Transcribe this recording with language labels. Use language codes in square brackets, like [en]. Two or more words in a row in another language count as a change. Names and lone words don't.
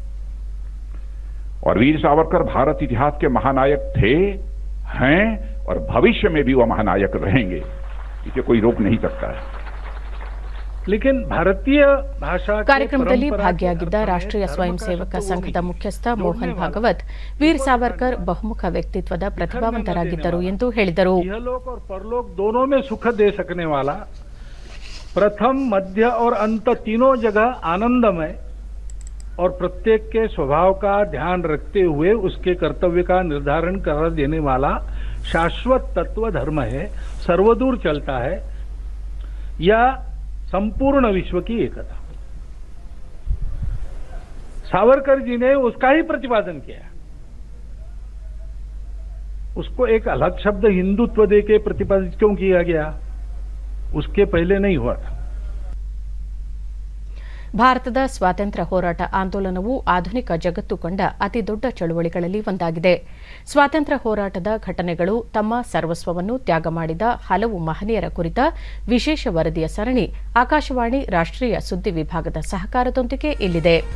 [hi] और वीर सावरकर भारत इतिहास के महानायक थे, हैं और भविष्य में भी वह महानायक रहेंगे, इसे कोई रोक नहीं सकता है। लेकिन भारतीय भाषा के [kn] ಕಾರ್ಯಕ್ರಮದಲ್ಲಿ [hi] परंपरा के [kn] ಭಾಗಿಯಾಗಿದ್ದ [hi] अर्थ में [kn] ರಾಷ್ಟ್ರೀಯ [hi] धर्म [kn] ಸ್ವಯಂ [hi] का [kn] ಸೇವಕ [hi] शब्द वो [kn] ಸಂಘದ [hi] नहीं। [kn] ಮುಖ್ಯಸ್ಥ ಮೋಹನ್ ಭಾಗವತ್ ವೀರ್ ಸಾವರ್ಕರ್ ಬಹುಮುಖ ವ್ಯಕ್ತಿತ್ವದ ಪ್ರತಿಭಾವಂತರಾಗಿದ್ದರು ಎಂದು ಹೇಳಿದರು. [hi] इहलोक और परलोक दोनों में सुख दे सकने वाला, प्रथम मध्य और अंत तीनों जगह आनंदमय और प्रत्येक के स्वभाव का ध्यान रखते हुए उसके कर्तव्य का निर्धारण कर देने वाला शाश्वत तत्व धर्म है, सर्वदूर चलता है, या संपूर्ण विश्व की एकता। सावरकर जी ने उसका ही प्रतिपादन किया। उसको एक अलग शब्द हिंदुत्व दे के प्रतिपादित क्यों किया गया? उसके पहले नहीं हुआ था। [kn] ಭಾರತದ ಸ್ವಾತಂತ್ರ್ಯ ಹೋರಾಟ ಆಂದೋಲನವು ಆಧುನಿಕ ಜಗತ್ತು ಕಂಡ ಅತಿದೊಡ್ಡ ಚಳುವಳಿಗಳಲ್ಲಿ ಒಂದಾಗಿದೆ. ಸ್ವಾತಂತ್ರ್ಯ ಹೋರಾಟದ ಘಟನೆಗಳು, ತಮ್ಮ ಸರ್ವಸ್ವವನ್ನು ತ್ಯಾಗ ಮಾಡಿದ ಹಲವು ಮಹನೀಯರ ಕುರಿತ ವಿಶೇಷ ವರದಿಯ ಸರಣಿ ಆಕಾಶವಾಣಿ ರಾಷ್ಟ್ರೀಯ ಸುದ್ದಿ ವಿಭಾಗದ ಸಹಕಾರದೊಂದಿಗೆ ಇಲ್ಲಿದೆ.